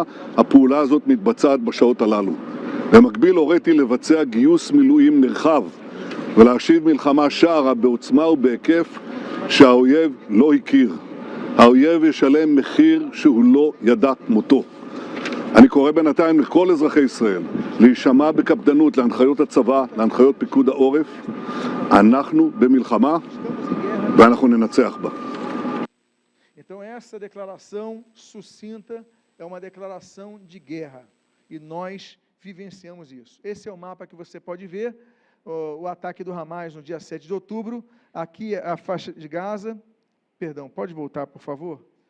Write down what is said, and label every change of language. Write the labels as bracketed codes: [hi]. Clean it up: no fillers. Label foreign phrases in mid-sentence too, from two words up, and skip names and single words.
[he] הפעולה הזאת מתבצעת בשעות הללו. במקביל הוריתי לבצע גיוס מילואים נרחב ולהשיב מלחמה שערה בעוצמה ובהיקף שהאויב לא הכיר. האויב ישלם מחיר שהוא לא ידע כמותו. אני קורא בינתיים לכל אזרחי ישראל להישמע בקפדנות להנחיות הצבא, להנחיות פיקוד העורף. אנחנו במלחמה ואנחנו ננצח בה. [pt] Então essa declaração sucinta é uma declaração de guerra e nós vivenciamos isso. Esse é o mapa que você pode ver, o ataque do Hamas no dia 7 de outubro, aqui é a faixa de Gaza, perdão, pode voltar por favor?